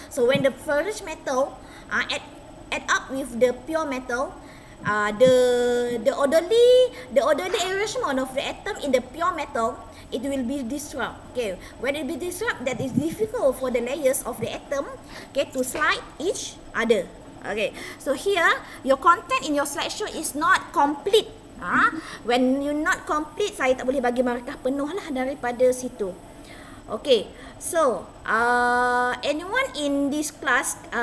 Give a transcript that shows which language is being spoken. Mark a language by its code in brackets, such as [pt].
[en] So when the ferrous metal add up with the pure metal, the orderly arrangement of the atom in the pure metal, it will be disrupt. Okay, when it be disrupt, that is difficult for the layers of the atom, okay, to slide each other. Okay, so here your content in your slideshow is not complete. When you not complete, [ms] saya tak boleh bagi markah penuh lah daripada situ. [en] Okay, so anyone in this class